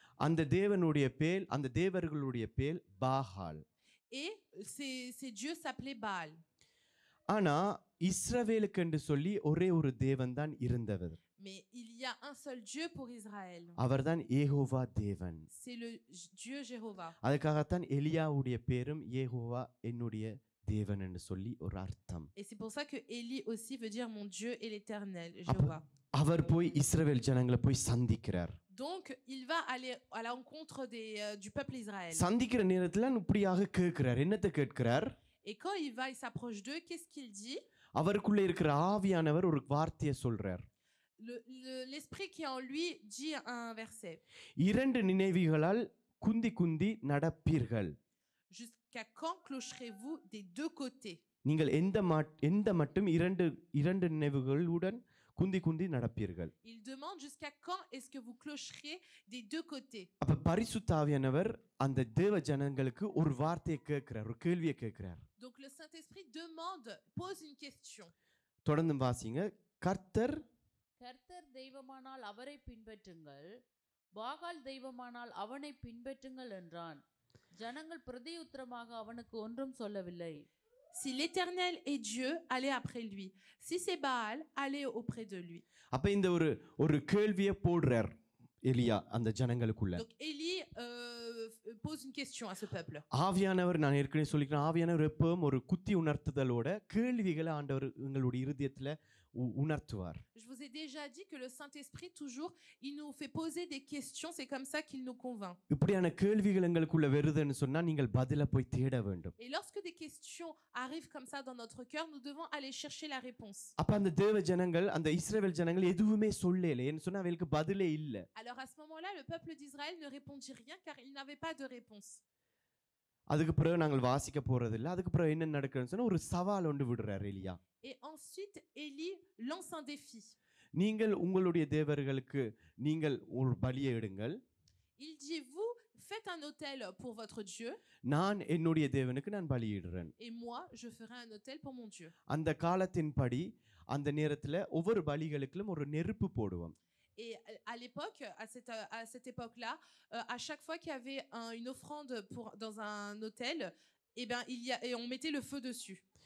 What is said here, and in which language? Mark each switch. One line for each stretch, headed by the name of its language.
Tamil: அந்த தேவனுடைய பேர் அந்த தேவர்களுடைய பேர் பாகால்.
French: Et ces dieux s'appelaient Baal.
Tamil: ஆனா இஸ்ரவேலுக்கு சொல்லி ஒரே ஒரு தேவன் தான் இருந்தவர்.
French: Mais il y a un seul Dieu pour Israël.
Tamil: அவர்தான் யெகோவா தேவன்.
French: C'est le Dieu Jéhovah.
Tamil: அதுக்காகத்தான் எலியாவுடைய பேரும் யெகோவா என்னுடைய தேவன் என்று சொல்லி ஒரு அர்த்தம்.
French: Et c'est pour ça que Élie aussi veut dire mon Dieu est l'Éternel, Jéhovah.
Tamil: அவர் போய் இஸ்ரவேல் ஜனங்களை போய் சந்திக்கிறார்.
French: Donc il va aller à l'encontre du peuple Israël.
Tamil: சந்திக்கிற நேரத்துல இப்படியாக கேட்கிறார். என்னத்தை கேட்கிறார்?
French: Et quand il va, il s'approche d'eux, qu'est-ce qu'il dit?
Tamil: அவருக்குள்ள இருக்கிற ஆவியானவர் ஒரு வார்த்தையை சொல்றார்.
French: L'esprit qui est en lui dit un verset.
Tamil: இரண்டு நினைவுகளால் குந்தி குந்தி நடப்பீர்கள்.
French: Jusqu'à quand clocherez-vous des deux côtés?
Tamil: நீங்கள் எந்த மட்டும் இரண்டு நினைவுகளுடன் குந்தி குந்தி நடப்பீர்கள்.
French: Il demande jusqu'à quand est-ce que vous clocherez des deux côtés?
Tamil: அப்ப பரிசுத்த ஆவியானவர் அந்த தேவ ஜனங்களுக்கு ஒரு வார்த்தையை கேட்கிறார், ஒரு கேள்வியை கேட்கிறார்.
French: Donc le Saint-Esprit pose une question.
Tamil: தொடர்ந்து வாசிங்க. கர்த்தர் தெய்வமானால் அவரை பின்பற்றுங்கள், பாகால் தெய்வமானால் அவனை பின்பற்றுங்கள் என்றான். ஜனங்கள் பிரதியுத்தரமாக அவனுக்கு ஒன்றும் சொல்லவில்லை.
French: Si l'Éternel est Dieu, allez après lui. Si c'est Baal, allez auprès de lui.
Tamil: அப்ப இந்த ஒரு கேள்வியை போடுறார் எலியா அந்த ஜனங்களுக்குள்ள.
French: Donc Élie pose une question à ce peuple.
Tamil: ஆவியானவர் நான் ஏற்கனவே சொல்லிக்கிறேன், ஆவியானவர் எப்பவும் ஒரு குத்தி உணர்த்துதலோட கேள்விகளை ஆண்டவர் உங்களுடைய இருதயத்துல உணர்த்துவார்.
French: Je vous ai déjà dit que le Saint-Esprit toujours il nous fait poser des questions, c'est comme ça qu'il nous convainc.
Tamil: இப்படியான கேள்விகள் உங்களுக்குள்ள வருதுன்னு சொன்னா நீங்கள் பதில போய் தேட வேண்டும்.
French: Et lorsque des questions arrivent comme ça dans notre cœur, nous devons aller chercher la réponse.
Tamil: அப்ப அந்த தேவ ஜனங்கள் அந்த இஸ்ரவேல் ஜனங்கள் எதுவுமே சொல்லல, ஏன்னு சொன்னா அவங்களுக்கு பதிலே இல்ல.
French: Alors à ce moment-là, le peuple d'Israël ne répondit rien car il n'avait pas de réponse.
Tamil: அதுக்கு பிறகு நாங்கள் வாசிக்க போறது இல்ல. அதுக்கு பிறகு என்ன நடக்குதுன்னு சொன்னா ஒரு சவால் ஒன்று விடுறார் எலியா.
French: Et ensuite Élie lance un défi.
Tamil: நீங்கள் உங்களுடைய தேவர்களுக்கு நீங்கள் ஒரு பலியை எடுங்கள்.
French: Il dit vous faites un autel pour votre Dieu.
Tamil: நான் என்னுடைய தேவனுக்கு நான் பலியிடுறேன்.
French: Et moi je ferai un autel pour mon Dieu.
Tamil: அந்த காலத்தின்படி அந்த நேரத்துல ஒவ்வொரு பலிகளுக்கும் ஒரு நெருப்பு போடுவோம்.
French: Et à l'époque, à cette époque-là, à chaque fois qu'il y avait une offrande dans un autel, et on mettait le feu dessus.